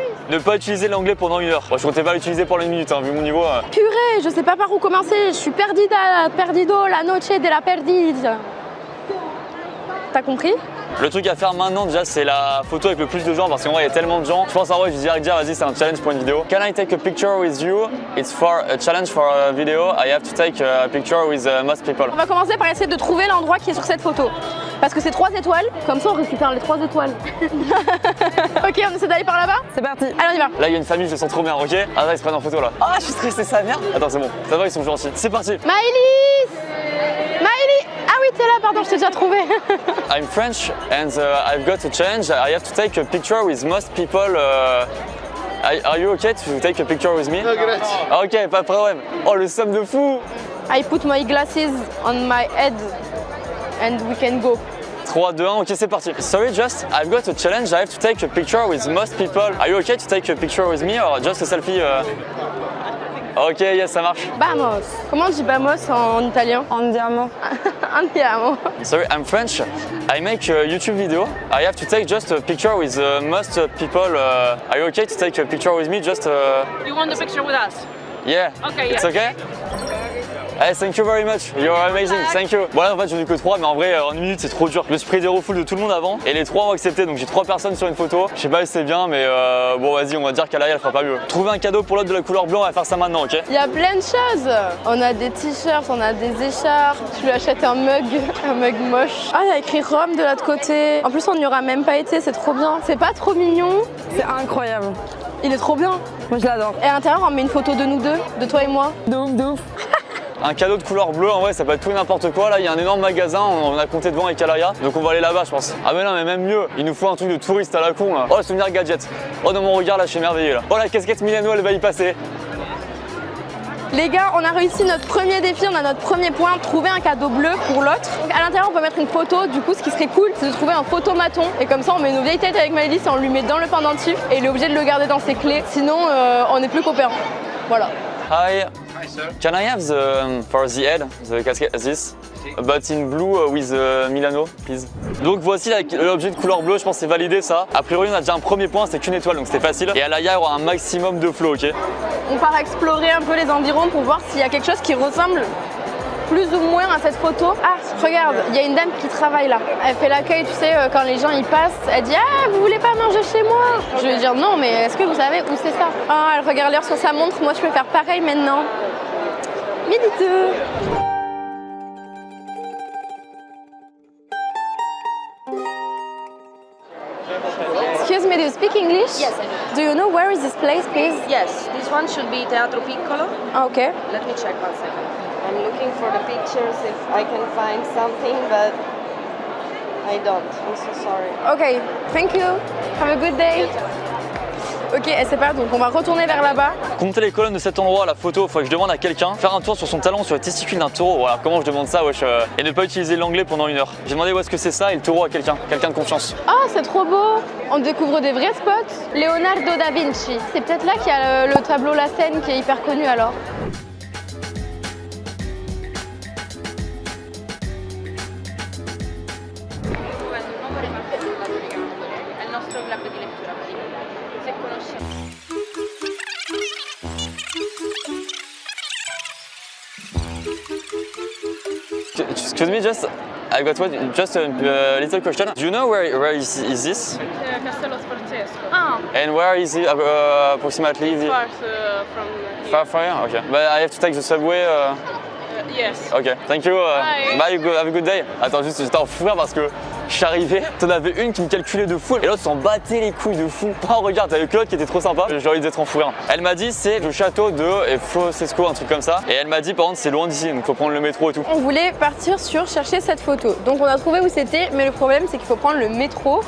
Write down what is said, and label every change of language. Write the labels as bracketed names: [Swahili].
[French] Ne pas utiliser l'anglais pendant 1 heure. Bon, je comptais pas l'utiliser pendant 1 minute, hein, vu mon niveau. Purée, je sais pas par où commencer, je suis [Spanish] perdida, perdido, la noche de la perdide. [French] T'as compris? Le truc à faire maintenant déjà, c'est la photo avec le plus de gens parce qu'en vrai il y a tellement de gens. Je pense en vrai je vais dire vas-y, c'est un challenge pour une vidéo. [English] Can I take a picture with you? It's for a challenge for a video. I have to take a picture with most people. [French] On va commencer par essayer de trouver l'endroit qui est sur cette photo. Parce que c'est 3 étoiles, comme ça on récupère les 3 étoiles. Ok, on essaie d'aller par là-bas? C'est parti. Allez, on y va. Là il y a une famille, je le sens trop bien, ok? Ah là ils se prennent en photo là. Ah je suis stressé, sa mère. Attends c'est bon, ça va, ils sont gentils. C'est parti. Maëlys! Maëlys! Ah oui, t'es là, pardon, je t'ai déjà trouvé. [English] I'm French and I've got a challenge. I have to take a picture with most people. Are you okay to take a picture with me? [French] Ah, ok, pas de problème. Oh le somme de fou. [English] I put my glasses on my head and we can go. [French] 3, 2, 1, ok c'est parti. [English] Sorry, just I've got a challenge. I have to take a picture with most people. Are you okay to take a picture with me or just a selfie? [French] Ok, yes, ça marche. [Spanish] Vamos. [French] Comment on dit vamos en italien? [Italian] Andiamo. Andiamo. [English] Sorry, I'm French. I make a YouTube video. I have to take just a picture with most people. Are you okay to take a picture with me? Just. You want the picture with us? Yeah. Okay, It's yeah. okay? Hey, thank you very much. You're amazing. Thank you. [French] Bon, là, en fait, j'en ai que 3, mais en vrai, en 1 minute, c'est trop dur. Je me suis pris des refoules de tout le monde avant et les 3 ont accepté. Donc, j'ai 3 personnes sur une photo. Je sais pas si c'est bien, mais bon, vas-y, on va dire qu'à l'arrière, elle fera pas mieux. Trouver un cadeau pour l'autre de la couleur blanc, on va faire ça maintenant, ok? Il y a plein de choses. On a des t-shirts, on a des écharpes. Tu lui achètes un mug moche. Ah, il y a écrit Rome de l'autre côté. En plus, on n'y aura même pas été, c'est trop bien. C'est pas trop mignon? C'est incroyable. Il est trop bien. Moi je l'adore. Et à l'intérieur, on met une photo de nous deux, de toi et moi. De ouf, de ouf. Un cadeau de couleur bleue, en vrai, ça peut être tout et n'importe quoi. Là, il y a un énorme magasin, on a compté devant avec Alaria, donc on va aller là-bas, je pense. Ah, mais non, mais même mieux, il nous faut un truc de touriste à la con, là. Oh, le souvenir gadget. Oh, dans mon regard, là, je suis émerveillé, là. Oh, la casquette Milano, elle va y passer. Les gars, on a réussi notre premier défi, on a notre premier point, trouver un cadeau bleu pour l'autre. Donc à l'intérieur, on peut mettre une photo. Du coup, ce qui serait cool, c'est de trouver un photomaton. Et comme ça, on met nos vieilles têtes avec Maëlys et on lui met dans le pendentif. Et il est obligé de le garder dans ses clés. Sinon, on n'est plus copains. Voilà. [English] Hi. Can I have the for the head, the casket this, but in blue with Milano, please. [French] Donc voici l'objet de couleur bleue, je pense que c'est validé ça. A priori on a déjà un premier point, c'est qu'une étoile donc c'était facile. Et à l'AIA il y aura un maximum de flow, ok? On part explorer un peu les environs pour voir s'il y a quelque chose qui ressemble plus ou moins à cette photo. Ah, regarde, il y a une dame qui travaille là. Elle fait l'accueil, tu sais, quand les gens y passent. Elle dit « Ah, vous voulez pas manger chez moi ?» Je vais dire « Non, mais est-ce que vous savez où c'est ça ?» Ah, elle regarde l'heure sur sa montre. Moi, je peux faire pareil maintenant. Midi 2. [English] Excuse me, do you speak English? Yes, I do. Do you know where is this place, please? Yes, this one should be Teatro Piccolo. Ah, okay. Let me check 1 second. I'm looking for the pictures if I can find something, but I don't. I'm so sorry. Okay, thank you. Have a good day. [French] Ok, elle sait pas, donc on va retourner vers là-bas. Compter les colonnes de cet endroit, la photo, il faut que je demande à quelqu'un. Faire un tour sur son talon sur les testicules d'un taureau. Voilà, comment je demande ça, wesh. Et ne pas utiliser l'anglais pendant 1 heure. J'ai demandé où est-ce que c'est ça et le taureau à quelqu'un de confiance. Ah, c'est trop beau. On découvre des vrais spots. Leonardo da Vinci. C'est peut-être là qu'il y a le tableau La Seine qui est hyper connu alors. [English] Excuse me, I got just a little question. Do you know where is this? Castello Sforzesco. Ah, And where is it approximately? Far from here. Far from here? Okay. But I have to take the subway. Yes. Ok, thank you. Bye. Have a good day. [French] Attends, juste, j'étais en fou rire parce que je suis arrivé, t'en avais une qui me calculait de fou et l'autre s'en battait les couilles de fou. Oh, regarde, t'avais Claude qui était trop sympa. J'ai envie d'être en fou rire. Elle m'a dit c'est le château de Fosesco, un truc comme ça. Et elle m'a dit par contre c'est loin d'ici, donc faut prendre le métro et tout. on voulait partir sur chercher cette photo. Donc on a trouvé où c'était, mais le problème c'est qu'il faut prendre le métro.